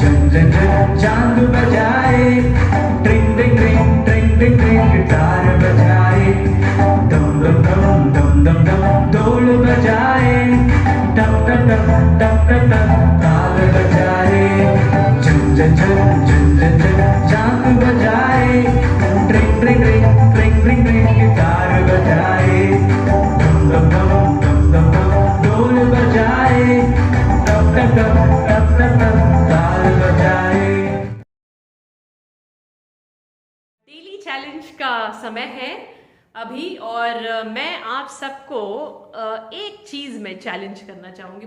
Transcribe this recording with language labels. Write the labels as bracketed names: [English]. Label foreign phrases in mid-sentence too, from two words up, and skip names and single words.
[Hindi] झन झन चांद बजाए, ट्रिंग ट्रिंग ट्रिंग ट्रिंग ट्रिंग ट्रिंग गिटार बजाए, दम दम दम दम दम दम ढोल बजाए, टप टप टप टप टप टप ताल बजाए, झन झन झन झन झन झन चांद बजाए, ट्रिंग ट्रिंग ट्रिंग ट्रिंग ट्रिंग ट्रिंग गिटार बजाए, दम दम दम दम दम दम ढोल बजाए, टप टप टप टप टप टप ताल बजाए। [English] daily challenge [Hindi] का समय है अभी, और मैं आप सबको एक चीज में चैलेंज करना चाहूंगी।